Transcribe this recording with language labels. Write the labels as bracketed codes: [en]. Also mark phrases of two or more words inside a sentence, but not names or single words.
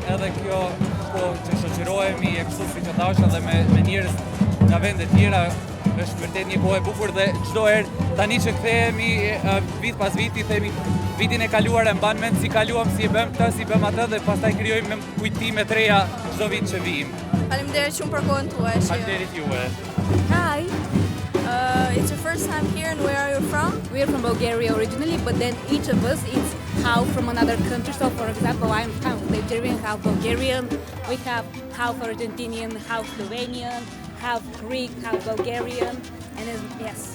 [sq] edhe kjo po që shoqërohemi e kështu siç e thash edhe me njerëz nga vende tjera është vërtet një kohë e bukur dhe çdo herë tani që kthehemi vit pas viti themi vitin e kaluar e mban mend si kaluam, si e bëm këtë, si bëm atë dhe pastaj krijojmë kujtime të reja çdo vit që vijmë. Faleminderit shumë për kohën tuaj. Faleminderit juve. [en] Hi. It's your first time here, and where are you from? We are from Bulgaria originally, but then each of us is half from another country. So, for example, I'm half Nigerian, half Bulgarian. We have half Argentinian, half Slovenian, half Greek, half Bulgarian, and then, yes,